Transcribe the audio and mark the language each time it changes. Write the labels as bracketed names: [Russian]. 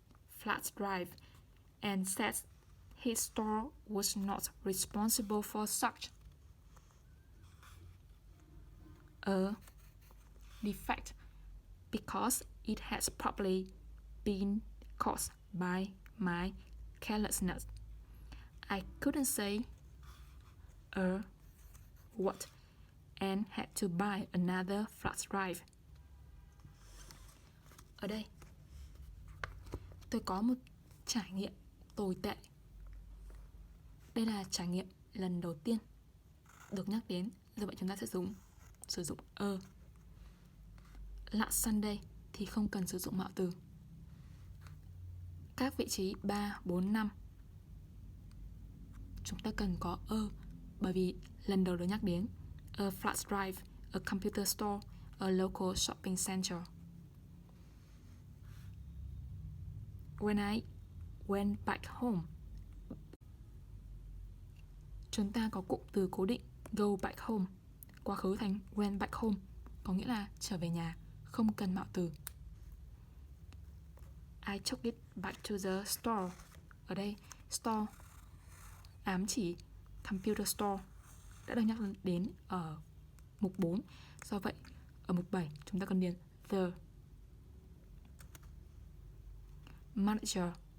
[English] flash drive and said his store was not responsible for such a defect because it has probably been caused by my carelessness. I couldn't say a word and had to buy another flash drive. [Vietnamese] Ở đây, tôi có một trải nghiệm tồi tệ. Đây là trải nghiệm lần đầu tiên được nhắc đến, do vậy chúng ta sẽ sử dụng a. [English] Last Sunday [Vietnamese] thì không cần sử dụng mạo từ. Các vị trí 3, 4, 5 chúng ta cần có a, bởi vì lần đầu được nhắc đến. [English] A flash drive, a computer store, a local shopping center. When I went back home, [Vietnamese] chúng ta có cụm từ cố định [English] go back home. [Vietnamese] Quá khứ thành [English] went back home, [Vietnamese] có nghĩa là trở về nhà, không cần mạo từ. [English] I took it back to the store. [Vietnamese] Ở đây store ám chỉ computer store đã được nhắc đến ở mục 4. Do vậy ở mục 7 chúng ta cần điền [English] the manager.